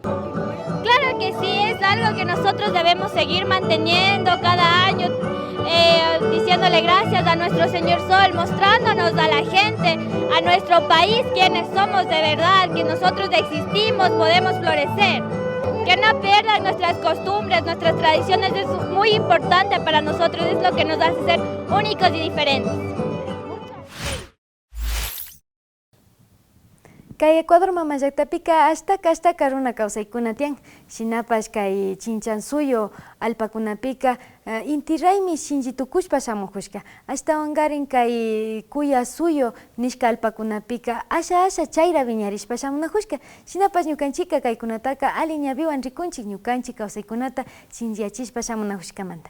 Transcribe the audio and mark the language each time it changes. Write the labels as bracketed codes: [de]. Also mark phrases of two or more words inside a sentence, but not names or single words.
[es] Claro que sí, es algo que nosotros debemos seguir manteniendo cada año, diciéndole gracias a nuestro Señor Sol, mostrándonos a la gente, a nuestro país, quiénes somos de verdad, que nosotros existimos, podemos florecer. Que no pierdan nuestras costumbres, nuestras tradiciones, es muy importante para nosotros, es lo que nos hace ser únicos y diferentes. [qu] Kay Ecuador mamayllaktapika hasta karuna kawsaykunatian shinapash kay chinchansuyo alpakunapika Inti Raymi shinchitukushpa shamukushka ashtawankarin kay kuyasuyo nishka alpakunapika asha chayra viñarishpa shamunakushka shinapash ñukanchika kaykunataka alli ñawiwan rikunchik ñukanchik kawsaykunata shinchiyachishpa shamunakushkamanta.